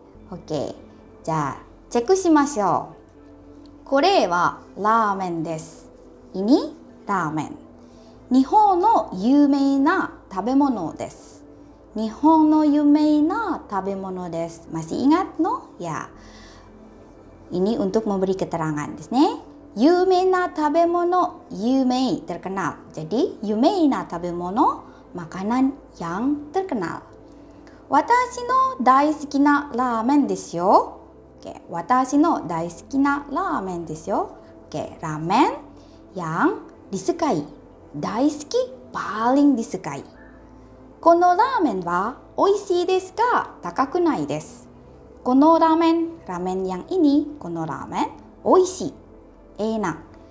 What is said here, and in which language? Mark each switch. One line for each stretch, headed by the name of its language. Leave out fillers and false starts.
Japanese: Oke, じゃあチェックしましょう。これはラーメンです。
Indonesian: ini
Japanese: ラーメン。日本の有名な食べ物です。日本の有名な食べ物です。
Indonesian: Masih ingat no? Ya. Ini untuk memberi keterangan
Japanese: ですね。有名な食べ物、有名
Indonesian: terkenal. Jadi
Japanese: 有名な食べ物
Indonesian: makanan yang terkenal.
Japanese: 私の大好きなラーメンですよ。 Oke, 私の大好きなラーメンですよ。
Indonesian: Oke, ramen yang disukai.
Japanese: 大好き
Indonesian: paling disukai.
Japanese: このラーメンは美味しいですが高くないです。このラーメン、
Indonesian: ramen yang ini,
Japanese: このラーメン、美味しい,
Indonesian: enak.